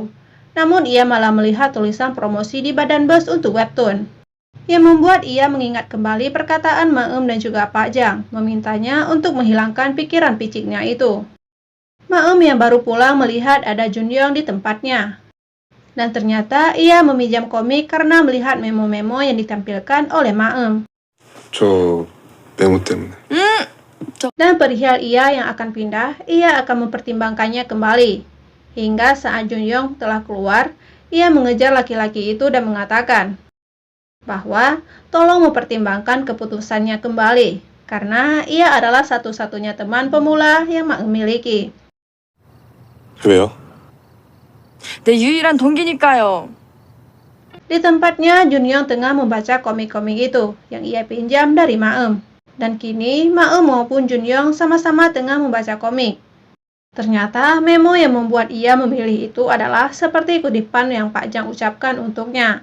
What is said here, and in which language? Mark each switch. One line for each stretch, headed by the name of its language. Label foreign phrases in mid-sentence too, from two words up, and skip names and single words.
Indonesian: Namun ia malah melihat tulisan promosi di badan bus untuk webtoon, yang membuat ia mengingat kembali perkataan Maem dan juga Pak Jang, memintanya untuk menghilangkan pikiran piciknya itu. Maem yang baru pulang melihat ada Junyong di tempatnya. Dan ternyata ia meminjam komik karena melihat memo-memo yang ditampilkan oleh Maem.
Korean: 저 메모 때문에.
Indonesian: Dan perihal ia yang akan pindah, ia akan mempertimbangkannya kembali. Hingga saat Junyong telah keluar, ia mengejar laki-laki itu dan mengatakan bahwa tolong mempertimbangkan keputusannya kembali, karena ia adalah satu-satunya teman pemula yang Maem miliki.
Korean: 왜요? 내 유일한 동기니까요.
Indonesian: Di tempatnya, Junyong tengah membaca komik-komik itu yang ia pinjam dari Maem. Dan kini, Maem maupun Junyong sama-sama tengah membaca komik. Ternyata memo yang membuat ia memilih itu adalah seperti kutipan yang Pak Jang ucapkan untuknya.